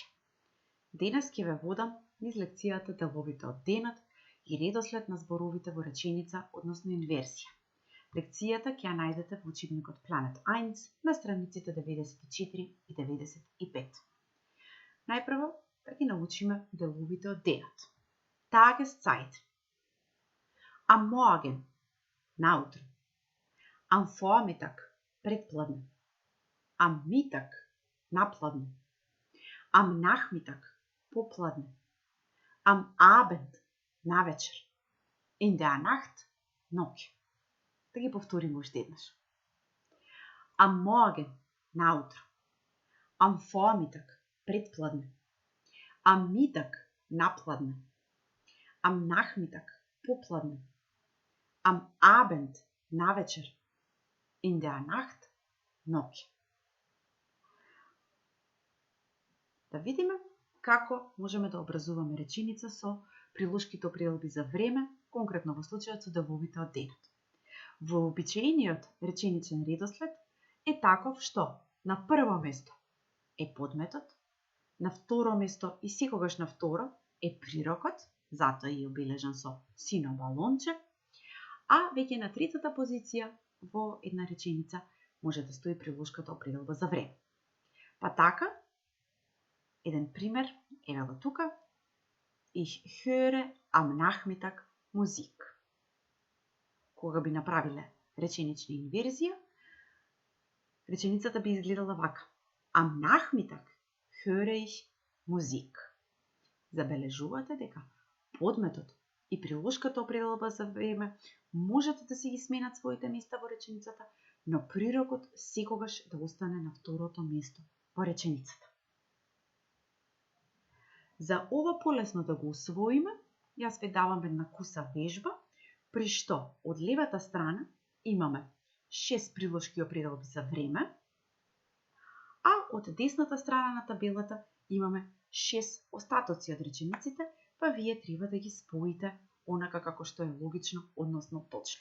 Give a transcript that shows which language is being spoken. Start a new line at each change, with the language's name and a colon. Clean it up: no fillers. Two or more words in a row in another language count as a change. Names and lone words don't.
Macedonian: Денес ќе ве водам низ лекцијата деловите од денот и редослед на зборовите во реченица, односно инверзија. Лекцијата ќе ја најдете во учебникот Planet 1 на страниците 94 и 95. Најпрво да ги научиме деловите од денот.
German: Tageszeit. Am Morgen, наутро. Am Vormittag, предпладне. Am Mittag, напладне. Am Nachmittag, попладне. Am Abend, навечер. In der Nacht,
Macedonian: ноќ. Да ги повториме уште еднаш.
German: Am Morgen, наутро. Am Vormittag, предпладне. Am Mittag, напладне. Am Nachmittag, попладне. Am Abend, навечер. In der Nacht,
Macedonian: ноќ. Да видиме како можеме да образуваме реченица со приложките определби за време, конкретно во случајот со деловите од денот. Вообичаениот реченичен редослед е таков што на прво место е подметот, на второ место и секогаш на второ е прирокот, затоа е обележан со сино балонче, а веќе на третата позиција во една реченица може да стои приложката определба за време. Па така, еден пример, еве го тука.
German: Ich höre am Nachmittag Musik.
Macedonian: Кога би направиле реченична инверзија, реченицата би изгледала вака.
German: Am Nachmittag höre ich Musik.
Macedonian: Забележувате дека подметот и приложката определба за време можат да си ги сменат своите места во реченицата, но прирокот секогаш да остане на второто место во реченицата. За ова полесно да го усвоиме, јас ве давам една куса вежба, при што од левата страна имаме 6 приложки определби за време, а од десната страна на табелата имаме 6 остатоци од речениците, па вие треба да ги споите онака како што е логично, односно точно.